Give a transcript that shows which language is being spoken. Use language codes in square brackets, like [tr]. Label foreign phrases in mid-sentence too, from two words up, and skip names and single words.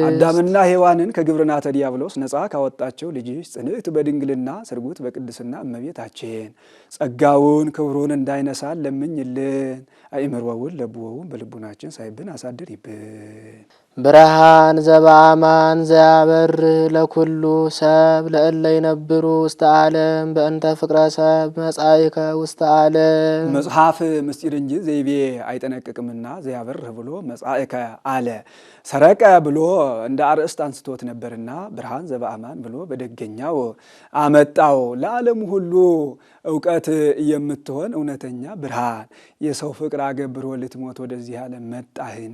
[am] አዳምና ሔዋንን ከግብርናተ ዲያብሎስ ነፃ ካወጣቸው ልጅሽ ጽንዕት በድንግልና ስርጉት በቅድስና እመቤታችን ጸጋውን ክብሩን እንዳይነሳን ለምኝልን። አእምሮውን ለብወውን በልቡናችን ሳይብን አሳድር ይብን። [gez] ብርሃን ዘበአማን ዘያበር ለኩሉ ሰብ ለእለ ይነብሩ ውስተ ዓለም በእንተ ፍቅረ ሰብ መጻኢከ ውስተ ዓለም። [am] መጽሐፍ ምስጢር እንጂ ዘይቤ አይጠነቅቅምና ዘያበርህ ብሎ መጻኢከ አለ። ሰረቀ ብሎ እንደ አርእስት አንስቶት ነበርና [gez] ብርሃን ዘበአማን [am] ብሎ በደገኛው አመጣው። ለዓለሙ ሁሉ እውቀት የምትሆን እውነተኛ ብርሃን የሰው ፍቅር አገብሮ ልትሞት ወደዚህ ዓለም መጣህን